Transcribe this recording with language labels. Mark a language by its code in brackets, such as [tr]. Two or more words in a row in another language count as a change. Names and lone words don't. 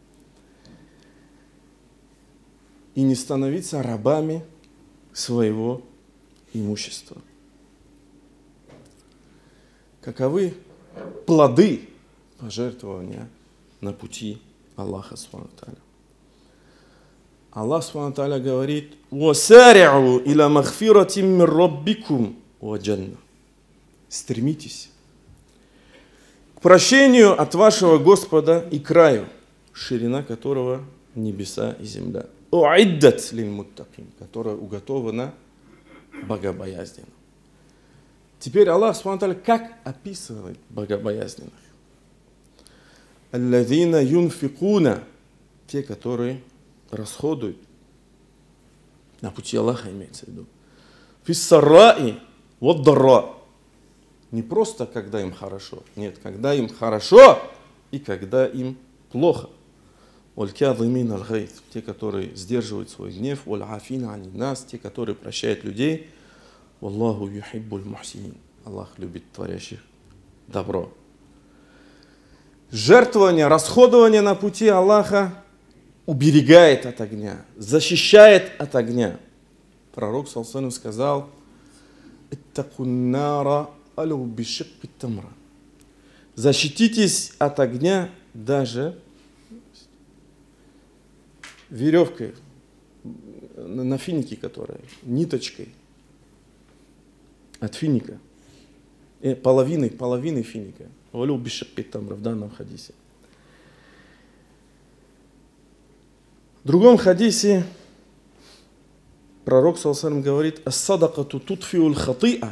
[ru] И не становиться рабами своего имущества. Каковы плоды пожертвования на пути Аллаха [ar] سبحانه وتعالى? [ru] Аллах [ar] سبحانه وتعالى [ru] говорит: [ar] «وسارعوا إلى مغفرة من ربكم وجنة». [ru] Стремитесь к прощению от вашего Господа и краю, ширина которого небеса и земля. [ar] «أعدت للمتقين», [ru] которая уготована богобоязненным. Теперь Аллах [ar] سبحانه وتعالى [ru] как описывает богобоязненных? [ar] «الذين ينفقون», [ru] те, которые расходуют на пути Аллаха, имеется в виду, [ar] «في السراء والضراء», [ru] Не просто, когда им хорошо. Нет, когда им хорошо и когда им плохо. [ar] وَالْكَاظِمِينَ الْغَيْظَ, [ru] те, которые сдерживают свой гнев. [ar] وَالْعَافِينَ عَنِ النَّاسِ, [ru] те, которые прощают людей. [ar] وَاللَّهُ يُحِبُّ الْمُحْسِنِينَ, [ru] Аллах любит творящих добро. Жертвование, расходование на пути Аллаха уберегает от огня, защищает от огня. Пророк [ar] صلى الله عليه [ru] сказал: [ar] «اتقوا النار ولو بشق تمرة». [ru] Защититесь от огня даже веревкой, на финике, которая, ниточкой от финика, половиной финика. [ar] ولو بشق تمرة [ru] в данном хадисе. В другом хадисе пророк [ar] صلى الله عليه [ru] говорит: [ar] «الصدقة تطفئ الخطيئة».